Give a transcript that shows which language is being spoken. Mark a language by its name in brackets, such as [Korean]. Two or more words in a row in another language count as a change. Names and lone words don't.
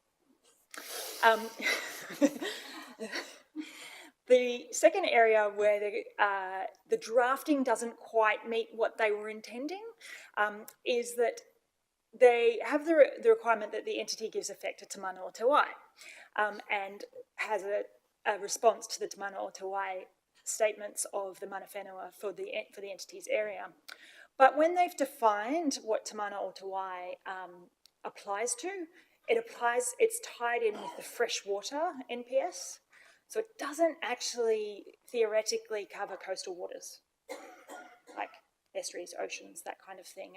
[English] The second area where the drafting doesn't quite meet what they were intending is that they have the requirement that the entity gives effect to [Māori] Te Mana o Te Wai, [English] and has a response to the [Māori] Te Mana o Te Wai [English] statements of the [Māori] mana whenua [English] for the entity's area. But when they've defined what [Māori] Te Mana o Te Wai [English] applies to, it's tied in with the freshwater NPS. So it doesn't actually theoretically cover coastal waters, like estuaries, oceans, that kind of thing.